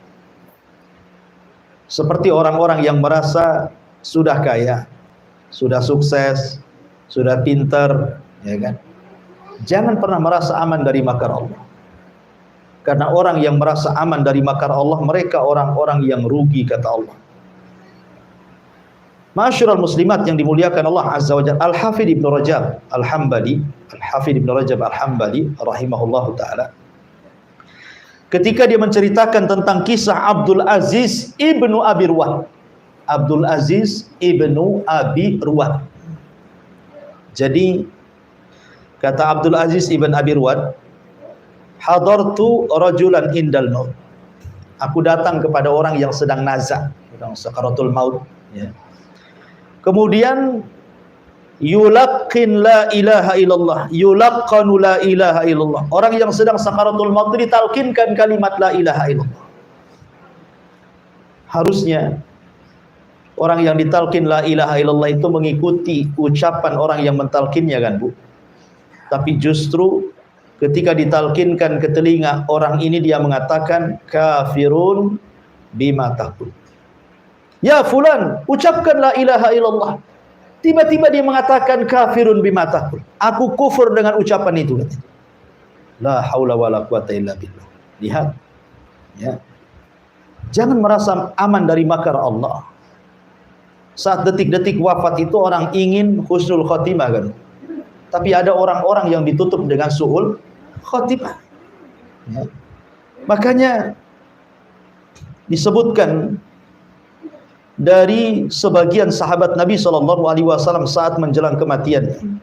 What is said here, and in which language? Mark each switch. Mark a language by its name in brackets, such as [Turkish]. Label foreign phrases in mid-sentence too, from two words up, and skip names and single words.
[Indonesian] Seperti orang-orang yang merasa sudah kaya, sudah sukses, sudah pintar, ya kan? Jangan pernah merasa aman dari makar Allah. Karena orang yang merasa aman dari makar Allah, mereka orang-orang yang rugi, kata Allah. [Arabic] معاشر المسلمات [Indonesian] yang dimuliakan Allah [Arabic] عز وجل, [Indonesian] Al-Hafidz Ibnu Rajab Al-Hambali, Al-Hafidz Ibnu Rajab Al-Hambali [Arabic] رحمه الله تعالى, [Indonesian] ketika dia menceritakan tentang kisah Abdul Aziz ibnu Abi Ruwad. Abdul Aziz ibnu Abi Ruwad. Jadi kata Abdul Aziz ibn Abi Ruwad, [Arabic] حضرت رجلا عند الموت. [Indonesian] Aku datang kepada orang yang sedang nazak, sedang [Arabic] سكرات الموت, [Indonesian] ya. [Arabic] Kemudian يلقن لا إله إلا الله يلقن لا إله إلا الله. [Indonesian] Orang yang sedang [Arabic] سكرات الموت [Indonesian] ditalkinkan kalimat [Arabic] لا إله إلا الله. [Indonesian] Harusnya Orang yang ditalkin [Arabic] لا إله إلا الله [Indonesian] itu mengikuti ucapan orang yang mentalkinnya kan Bu. Tapi justru ketika ditalkinkan ke telinga orang ini, dia mengatakan [Arabic] كافر بما تقول. يا فلان, ucapkan لا إله إلا الله. [Indonesian] Tiba-tiba dia mengatakan [Arabic] كافر بما تقول. [Indonesian] Aku kufur dengan ucapan itu. [Arabic] لا حول ولا قوة إلا بالله. [Indonesian] Lihat. Ya. Jangan merasa aman dari makar Allah. Saat detik-detik wafat itu orang ingin [Arabic] حسن الخاتمة [Indonesian] kan. Tapi ada orang-orang yang ditutup dengan [Arabic] سوء الخاتمة. [Indonesian] Ya. Makanya disebutkan dari sebagian sahabat Nabi SAW saat menjelang kematian.